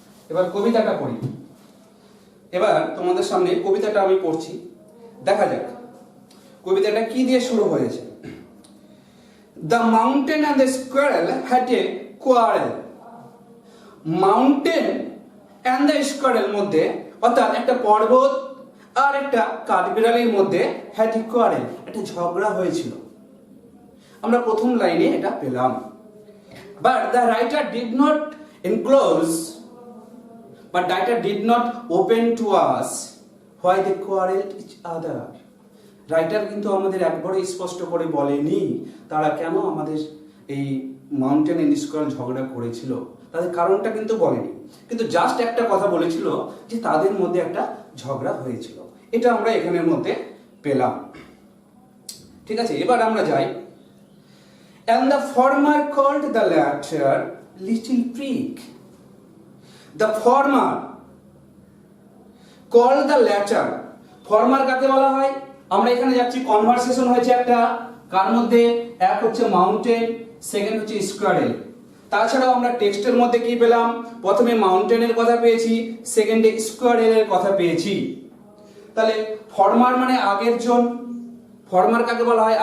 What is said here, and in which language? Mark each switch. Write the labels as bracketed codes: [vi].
[bn] এবার কবিতাটা পড়ি। এবার তোমাদের সামনে কবিতাটা আমি পড়ছি, দেখা যাক কবিতাটা কি দিয়ে শুরু হয়েছে। [en] The mountain and the squirrel had a quarrel. Mountain and the squirrel মধ্যে [bn] অর্থাৎ একটা পর্বত আর একটা কাঠবিড়ালির মধ্যে [en] had quarrel, [bn] একটা ঝগড়া হয়েছিল। আমরা প্রথম লাইনে এটা পেলাম। [en] But the writer did not enclose, but writer did not open to us why they quarrelled each other. [bn] Writer কিন্তু আমাদের একবারে স্পষ্ট করে বলেনি তারা কেন আমাদের এই মাউন্টেন এন্ড স্কোয়ারেল ঝগড়া করেছিল, তাদের কারণটা কিন্তু বলেনি, কিন্তু জাস্ট একটা কথা বলেছিল যে তাদের মধ্যে একটা ঝগড়া হয়েছিল। এটা আমরা এখানের মধ্যে পেলাম। ঠিক আছে, এবার আমরা যাই। [en] And the former called the latter little prig. The former called the latter. [bn] Former কাকে বলা হয়? আমরা এখানে যাচ্ছি, কনভারসেশন হয়েছে একটা, কার মধ্যে? এক হচ্ছে মাউন্টেন, সেকেন্ড হচ্ছে স্কোয়ারেল। তাছাড়াও আমরা টেক্সটের মধ্যে কি পেলাম? প্রথমে মাউন্টেনের কথা পেয়েছি, সেকেন্ডে স্কোয়ারেলের কথা পেয়েছি। তাহলে ফরমার মানে আগের জন, ফরমার কাকে বলা হয়?